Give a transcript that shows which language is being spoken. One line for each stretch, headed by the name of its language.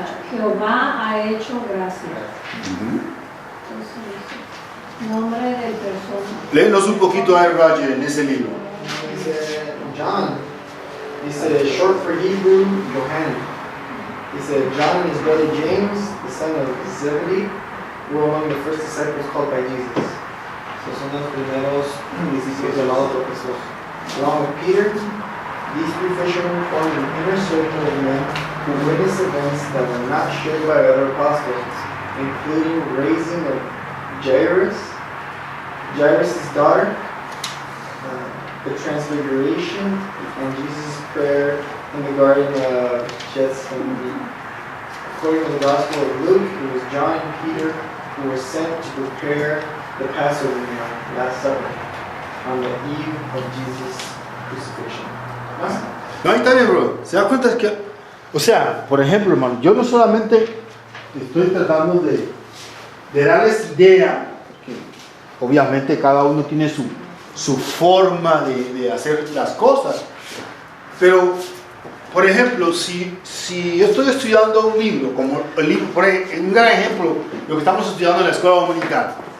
Spanish: Jehová ha hecho gracia. Entonces, nombre del persona. Léenos un poquito a Roger en ese libro. Dice John. Dice
English: short for Hebrew, Yohanan. Dice John and his brother James, the son of Zebedee, were among the first disciples called by Jesus. So
Spanish: son los primeros discípulos llamados por Jesús.
English: Along with Peter, these three fishermen formed an inner circle of men who witnessed events that were not shared by other apostles, including raising of Jairus' daughter, the transfiguration, and Jesus' prayer in the Garden of Gethsemane. According to the Gospel of Luke, it was John and Peter who were sent to prepare the Passover meal, Last Supper, on the eve of Jesus' crucifixion.
Spanish: No, ahí está bien, bro. ¿Se da cuenta? Que, o sea, por ejemplo, hermano, yo no solamente estoy tratando de darles idea, porque obviamente cada uno tiene su forma de hacer las cosas, pero, por ejemplo, si yo estoy estudiando un libro, como el libro, por ejemplo, un gran ejemplo, lo que estamos estudiando en la escuela dominical,